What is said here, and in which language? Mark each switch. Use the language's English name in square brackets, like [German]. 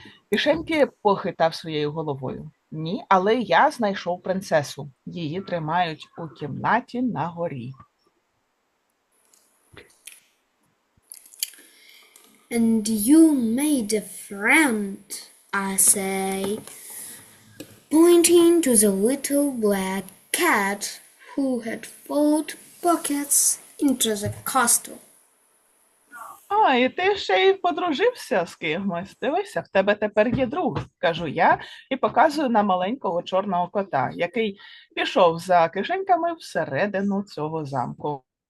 [Ukrainian] Кишеньки похитав своєю головою. Ні, але я знайшов принцесу. Її тримають у кімнаті на горі. [English] And you made a friend, I say, pointing to the little black cat who had followed Pockets into the castle. [Ukrainian] А, і ти ще й подружився з кимось. Дивися, в тебе тепер є друг, кажу я, і показую на маленького чорного кота, який пішов за кишеньками всередину цього замку.